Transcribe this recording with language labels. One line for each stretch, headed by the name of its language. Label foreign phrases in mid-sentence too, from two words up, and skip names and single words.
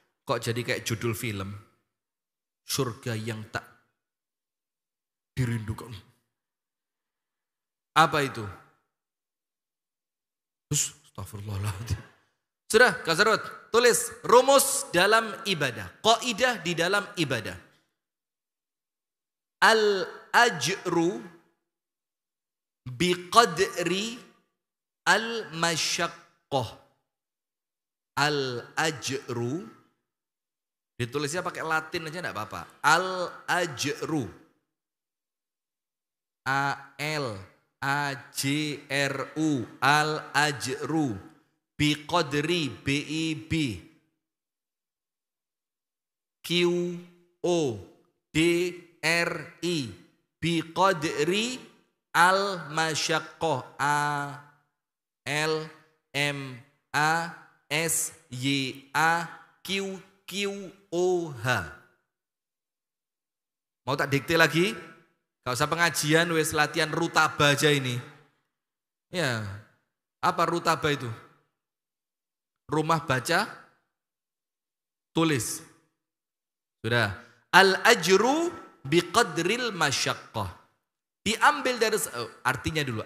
Indonesian: Kok jadi kayak judul film? Surga yang tak dirindukan. Apa itu? Astagfirullahaladzim. Sudah, Kazarut, tulis rumus dalam ibadah. Qaidah di dalam ibadah.
Arabic: الأجر بقدر المشقة.
Indonesian: Al-ajru, ditulisnya pakai Latin aja enggak apa-apa. Al-ajru. A-L-A-J-R-U.
Arabic: الأجر. بقدر.
Indonesian: B-I-B. Q-O-D-R-I.
Arabic: بقدر المشقة.
Indonesian: A-L-M-A-S-Y-A-Q-Q-O-H. Mau tak dikte lagi? Gak usah pengajian, wes latihan rutaba aja ini. Ya, apa rutaba itu? Rumah baca, tulis. Sudah.
Arabic: الأجر بقدر المشقة.
Indonesian: Diambil dari, artinya dulu.